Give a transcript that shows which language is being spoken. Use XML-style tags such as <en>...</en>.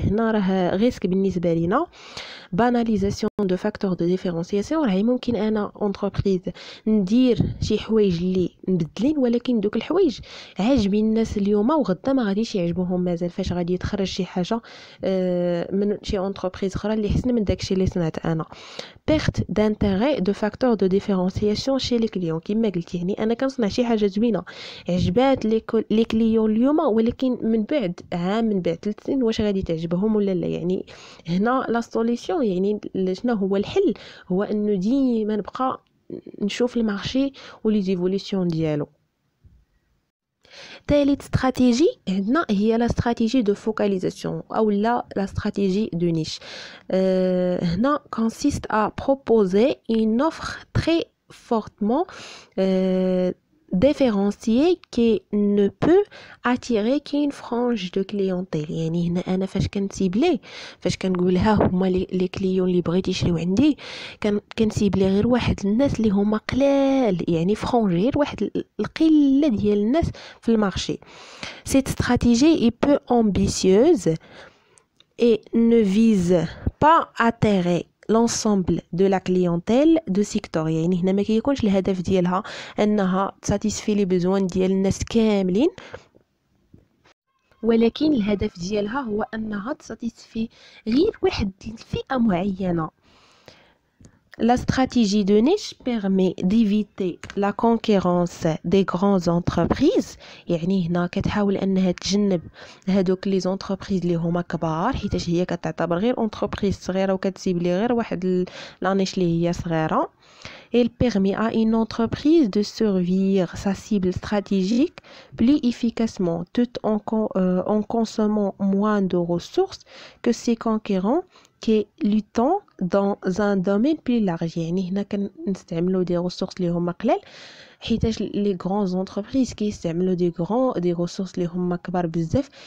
<ar>هنا راه ريسك بالنسبه لينا. باناليزاسيون دو فاكتور دو ديفيرونسياسيون، راهي ممكن انا اونتربريز ندير شي حوايج اللي مبدلين، ولكن دوك الحوايج عاجبين الناس اليوم وغدا ما غاديش يعجبوهم مازال. فاش غادي يتخرج شي حاجه من شي اونتربريز اخرى اللي حسن من داكشي اللي صنعت انا.</ar> <fr>perte d'intérêt de facteur de différenciation chez les clients.</fr> <ar>كما قلت يعني انا كنصنع شي حاجه زوينه عجبات لي كليون اليوم، ولكن من بعد عام من بعد 3 سنين واش غادي تعجبهم ولا لا؟ يعني هنا لا سوليسيون يعني شنو هو الحل؟ هو انه ديما نبقى نشوف المارشي ولي زيفوليسيون ديالو. ثالث استراتيجي عندنا هي لا استراتيجي دو فوكاليزاسيون او لا استراتيجي دو نيش.</ar> <fr>هنا consiste à proposer une offre très fortement différenciée qui ne peut attirer qu'une frange de clientèle.</fr> <ar>يعني هنا انا فاش كنسيبلي فاش كنقول ها هما لي كليون اللي بغيت يشريو عندي كنسيبلي غير واحد الناس اللي هما قلال، يعني فرانج غير واحد القله ديال الناس في المارشي.</ar> <fr>Cette stratégie est peu ambitieuse et ne vise pas à attirer l'ensemble de la clientèle de secteur.</fr> <ar>يعني هنا ما كيكونش الهدف ديالها انها تساتيسفي لي بيزوان ديال الناس كاملين، ولكن الهدف ديالها هو انها تساتيسفي غير واحد الفئه معينه.</ar> <fr>La stratégie de niche permet d'éviter la concurrence des grandes entreprises.</fr> <ar>يعني هنا كتحاول انها تجنب هادوك لي زونتربريز اللي هما كبار حيتاش هي كتعتبر غير اونتربريز صغيره وكتسيبلي غير واحد لا نيش اللي هي صغيره.</ar> <fr>Elle permet à une entreprise de servir sa cible stratégique plus efficacement tout en consommant moins de ressources que ses concurrents qui luttent dans un domaine plus large.</fr> <ar>يعني هنا كنستعملوا des ressources اللي هما قلال حيتاش لي غران زونتربريز كيستعملوا دي ريسورس اللي هما كبار بزاف.</ar>